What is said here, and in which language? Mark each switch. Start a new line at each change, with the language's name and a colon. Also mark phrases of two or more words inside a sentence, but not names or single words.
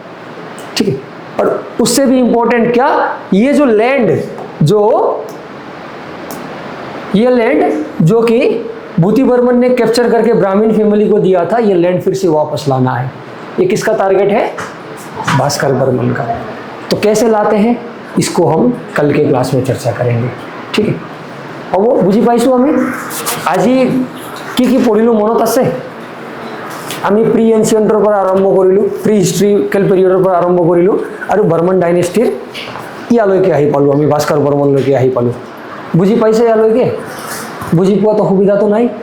Hindi: ठीक है, और उससे भी इंपॉर्टेंट क्या, ये जो लैंड जो कि भूति बर्मन ने कैप्चर करके ब्राह्मण फैमिली को दिया था, ये लैंड फिर से वापस लाना है। ये किसका टारगेट है? भास्कर बर्मन का। तो कैसे लाते हैं, इसको हम कल के क्लास में चर्चा करेंगे। ठीक है, और वो
Assamese: बुझी पाइছো আমি আজি কি পঢ়িলো মনত আছে? আমি
English: pre ancient
Assamese: পৰা আৰম্ভ কৰিলো,
English: pre historical period
Assamese: পৰা আৰম্ভ কৰিলো, আৰু বৰ্মন ডাইনেষ্টিৰ ইয়ালৈকে আহি পালো, আমি ভাস্কৰ বৰ্মনলৈকে আহি পালো। বুজি পাইছে ইয়ালৈকে? বুজি পোৱাত অসুবিধাটো নাই?